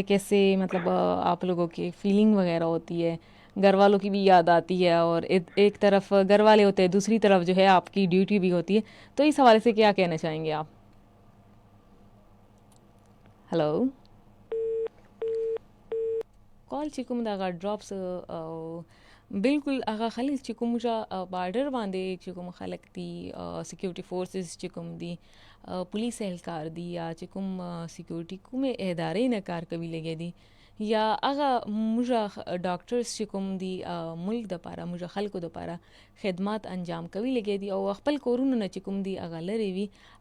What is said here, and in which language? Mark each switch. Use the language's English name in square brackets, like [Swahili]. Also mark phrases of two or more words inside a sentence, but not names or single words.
[Urdu] کیسے مطلب آپ لوگوں کی فیلنگ وغیرہ ہوتی ہے? گھر والوں کی بھی یاد آتی ہے اور ایک طرف گھر والے ہوتے ہیں، دوسری طرف جو ہے آپ کی ڈیوٹی بھی ہوتی ہے. تو اس حوالے سے کیا کہنا چاہیں گے آپ? ہیلو. [Pashto] कॉल چې کوم دغه ډراپس بالکل هغه خلیل چې کوم بارډر باندې چې کوم خلک دي [English] security forces [Pashto] چې کوم دي پولیس اهلکار دي یا چې کوم سکیورټي کومې ادارې نه کار کوي لګي دي یا هغه موږ ډاکټرز چې کوم دي ملک دپاره موږ خلکو دپاره خدمات انجام کوي لګي دي او خپل کورونه نه چې کوم دي هغه لرې وي